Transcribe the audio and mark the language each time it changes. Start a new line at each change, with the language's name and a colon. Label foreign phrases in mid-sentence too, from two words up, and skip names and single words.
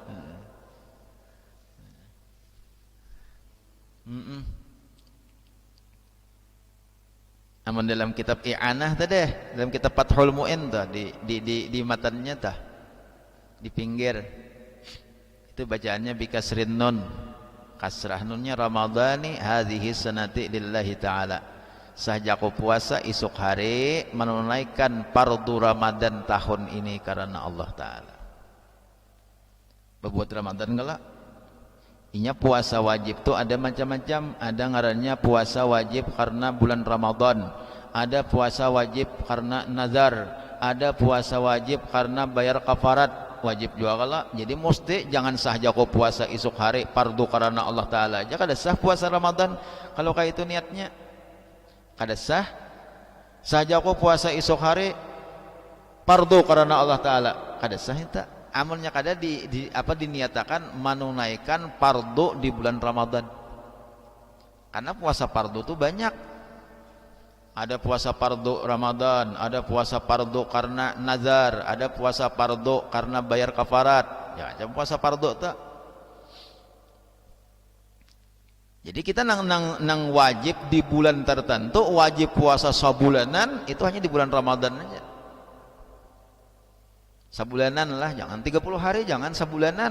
Banjar: Amun dalam kitab I'anah tadi, dalam kitab Fathul Mu'in tah di matannya tah di pinggir itu bacaannya
Arabic: بكسر النون,
Banjar: kasrah nunnya
Arabic: رمضان هذه السنة لله تعالى.
Indonesian: Sahjaku puasa esok hari menunaikan fardu Ramadan tahun ini karena Allah Ta'ala.
Banjar: Berbuat Ramadan enggak? Inya puasa wajib tuh ada macam-macam. Ada ngarannya puasa wajib karena bulan Ramadan, ada puasa wajib karena nazar, ada puasa wajib karena bayar kafarat, wajib juga kalau jadi mesti jangan sah jago puasa esok hari fardu karena Allah Ta'ala aja kada sah puasa Ramadan kalau kayak itu niatnya kada sah jago puasa esok hari fardu karena Allah Ta'ala kada sah itu amalnya kada diniatakan menunaikan fardu di bulan Ramadan karena puasa fardu itu banyak. Ada puasa fardu Ramadan, ada puasa fardu karena nazar, ada puasa fardu karena bayar kafarat. Ya, macam puasa fardu tak. Jadi kita nang wajib di bulan tertentu, wajib puasa sabulanan itu hanya di bulan Ramadan aja. Sabulanan lah, jangan 30 hari, jangan sabulanan.